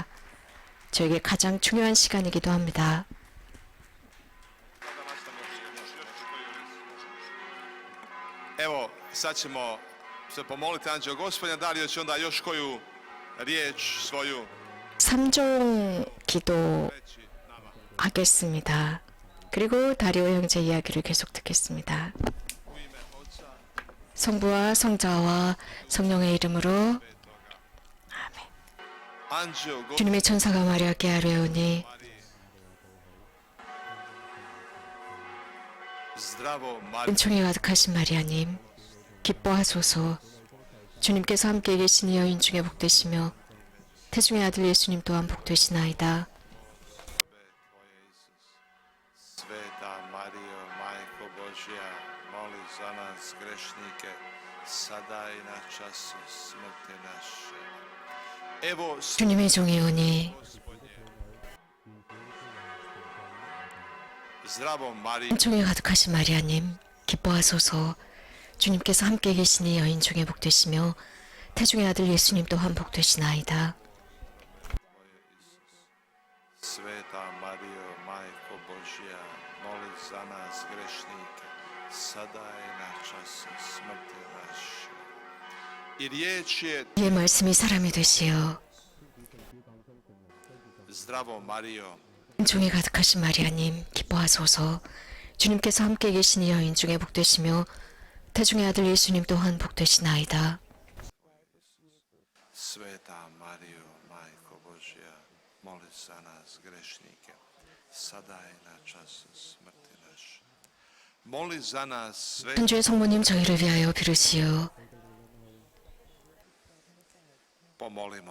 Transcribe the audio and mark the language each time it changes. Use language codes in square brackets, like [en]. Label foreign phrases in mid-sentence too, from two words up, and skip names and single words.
[ko] 저에게 가장 중요한 시간이기도 합니다. [hr] Evo, sad ćemo se pomoliti Anđeo Gospodnja, Dario će onda još koju riječ svoju [ko] 3종 기도 [hr] reći nama. [ko] 하겠습니다. 그리고 다리오 형제 이야기를 계속 듣겠습니다. [hr] U ime Oca, [ko] 성부와 성자와 성령의 이름으로 아멘. [hr] Anđeo Gospodnja, [ko] 주님의 천사가 마리아께 아뢰오니 [hr] zdravo Marija, [ko] 은총이 가득하신 마리아님 기뻐하소서. 주님께서 함께 계시니 여인 중에 복되시며 태중의 아들 예수님 또한 복되시나이다. [hr] Tvoje Isus. Sveta Marijo, Majko Božja, moli za nas grešnike, sada i na času smrti naše. Evo, [ko] 주님의 종이 오니 [hr] zdravo Marija, [ko] 은총이 가득하신 마리아님 기뻐하소서. 주님께서 함께 계시니 여인 중에 복되시며 태중의 아들 예수님 또한 복되시나이다. [hr] Sveta Marijo, Majko Božja, moli za nas grešnike, sada i na času smrti naše. I riječ je [ko] 이의 말씀이 사람이 되시어 [hr] zdravo Marijo, [ko] 은총이 가득하신 마리아님 기뻐하소서. 주님께서 함께 계시니 여인 중에 복되시며 태중의 아들 예수님 또한 복되시나이다. [hr] Sveta Marijo, Majko Božja, moli za nas grešnike, sada i na času smrti naše. Moli za nas sve [ko] 천주의 성모님 저희를 위하여 빌으시오. [hr] pomolimo.